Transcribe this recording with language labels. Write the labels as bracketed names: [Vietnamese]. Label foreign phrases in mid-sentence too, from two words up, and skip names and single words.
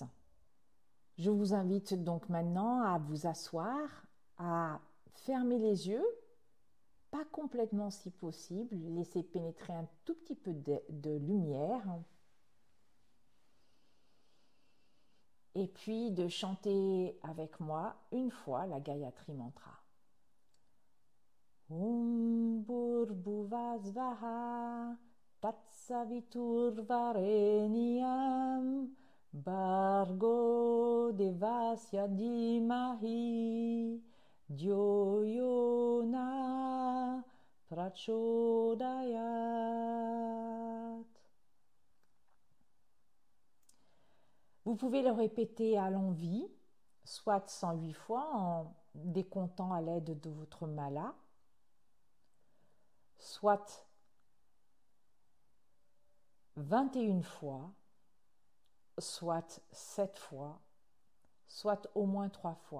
[French] Je vous invite donc maintenant à vous asseoir, à fermer les yeux, pas complètement si possible, laisser pénétrer un tout petit peu de lumière, et puis de chanter avec moi une fois la Gayatri Mantra. [Sanskrit] Om Bhurvuvasvaha Tatsaviturvarenyam Bhargo Devasya Dhimahi Dhyo Yona Prachodayat. [French] Vous pouvez le répéter à l'envi, soit 108 fois en décomptant à l'aide de votre mala, soit 21 fois, soit 7 fois, soit au moins 3 fois.